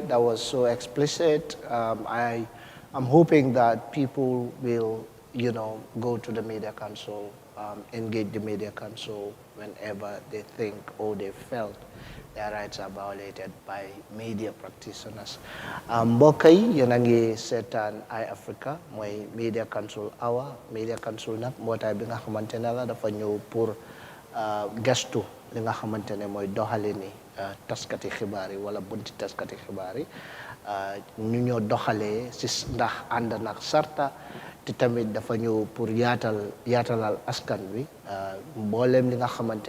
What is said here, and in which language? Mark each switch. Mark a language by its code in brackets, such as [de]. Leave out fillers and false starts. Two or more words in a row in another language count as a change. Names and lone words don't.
[en] That was so explicit. I'm hoping that people will, go to the media council, engage the media council whenever they think or they felt their rights are violated by media practitioners. [wo] Mbokk yi yéen a ngi seetaan Eye Africa mooy [en] media council hour. Media council [wo] nag mbootaay bi nga xamante ne la dafa ñëw pour gestu li nga xamante ne mooy doxalini taskati xibaar yi wala bunti taskati xibaar yi ñu ñoo doxalee si ndax ànd nag sarta te tamit dafa ñëw pour yaatalal askan wi mbooleem li nga xamante